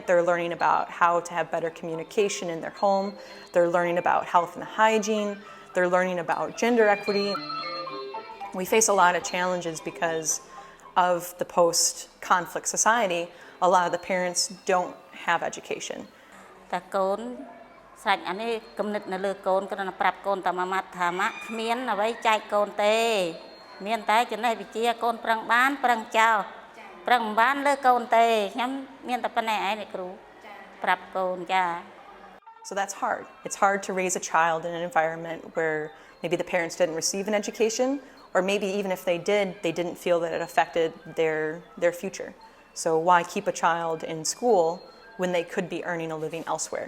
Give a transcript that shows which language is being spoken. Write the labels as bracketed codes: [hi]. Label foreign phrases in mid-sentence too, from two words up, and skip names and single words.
[en] They're learning about how to have better communication in their home. They're learning about health and hygiene. They're learning about gender equity. We face a lot of challenges because of the post-conflict society. A lot of the parents don't have education. [km] តាកូនស្រេចអានេះគំនិតនៅលើកូនគ្រាន់តែប្រាប់កូនតែមួយម៉ាត់ថាម៉ាក់គ្មានអ្វីចែកកូនទេមានតែចំណេះវិជ្ជាកូនប្រឹងបានប្រឹងចោលប្រឹងមិនបានលើកូនទេខ្ញុំមានតែប៉ុណ្ណេះឯងអ្នកគ្រូប្រាប់កូនចា [en] So that's hard. It's hard to raise a child in an environment where maybe the parents didn't receive an education, or maybe even if they did, they didn't feel that it affected their future. So why keep a child in school when they could be earning a living elsewhere?